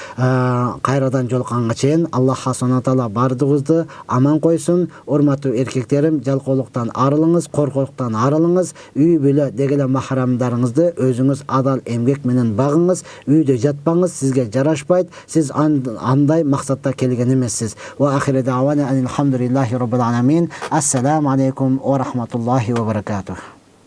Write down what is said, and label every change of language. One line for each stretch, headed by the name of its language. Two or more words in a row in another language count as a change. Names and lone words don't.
Kyrgyz: Кайрадан жолукканга чейин
Arabic: الله سبحانه تعالى
Kyrgyz: бардыгыбызды аман койсун. Урматтуу эркектерим, жалкоолуктан арылыңыз, коркоктуктан арылыңыз. Үй бүлө деги эле махрамдарыңызды өзүңүз адал эмгек менен багыңыз. Үйдө жатпаңыз, сизге жарашпайт. Сиз андай максатта келген эмессиз.
Arabic: وآخر دعوانا الحمد لله رب العالمين. السلام عليكم ورحمة الله وبركاته.